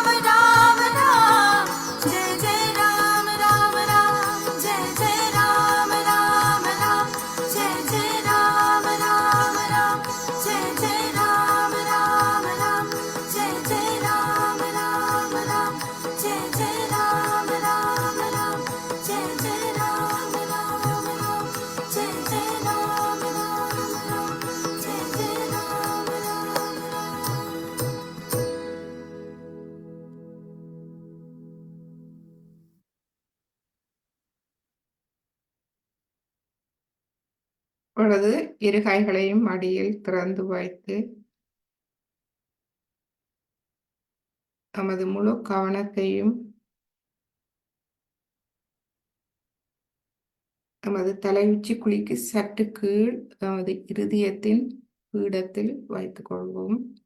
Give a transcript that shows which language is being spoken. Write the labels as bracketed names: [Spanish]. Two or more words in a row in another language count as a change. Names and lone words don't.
[Hindi] राम राम जय जय राम राम राम जय जय राम राम राम जय जय राम राम राम जय जय राम राम राम जय जय राम राम राम जय जय राम राम राम जय जय राम राम राम जय जय राम राम राम जय जय राम राम राम। [Tamil] இப்பொழுது இரு கைகளையும் மடியில் திறந்து வைத்து நமது முழு கவனத்தையும் நமது தலையுச்சி குழிக்கு சற்று கீழ் நமது இருதயத்தின் பீடத்தில் வைத்துக் கொள்வோம்.